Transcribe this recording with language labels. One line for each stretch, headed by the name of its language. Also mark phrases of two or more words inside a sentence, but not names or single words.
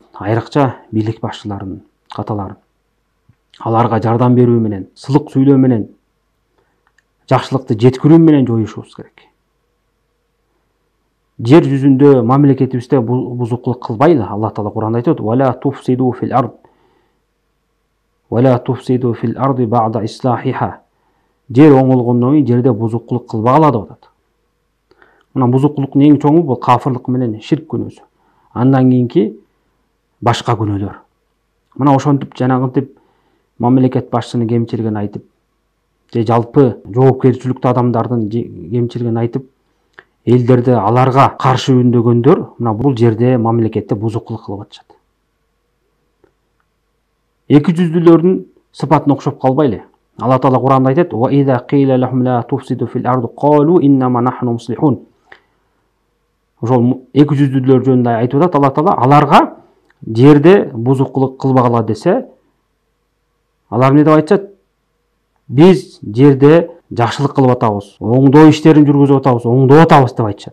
Kyrgyz: Айрыкча бийлик башчыларынын каталарын. Аларга жардам берүү менен, сылык сүйлөө менен, жакшылыкты жеткирүү менен жоюшубуз керек. Жер жүзүндө мамлекетибизде бузукулук кылбайлы. Алла Таала Куранда айтат:
Arabic: "ولا تفسدوا في الأرض. ولا تفسدوا في الأرض بعد إصلاحها."
Kyrgyz: Жер оңолгондон кийин жерде бузукулук кылбагыла деп атат. Мына бузукулуктун эң чоңу бул кафырлык менен ширк күнөөсү. Андан кийинки башка күнөөлөр. Мына ошентип жанагынтип мамлекет башчынын кемчилигин айтып, же жалпы жоопкерчиликтүү адамдардын кемчилигин айтып, элдерди аларга каршы үндөгөндөр мына бул жерде мамлекетте бузукулук кылып атышат. Эки жүздүүлөрдүн сыпатына окшоп калбайлы. Алла Таала Куранда айтат:
Arabic: "وإذا قيل لهم لا تفسدوا في الأرض قالوا إنما نحن مصلحون."
Kyrgyz: Ошол эки жүздүүлөр жөнүндө айтып атат Алла Таала, аларга жерде бузукулук кылбагыла десе, алар эмне деп айтышат? Биз жерде жакшылык кылып атабыз, оңдоо иштерин жүргүзүп атабыз, оңдоп атабыз деп айтышат.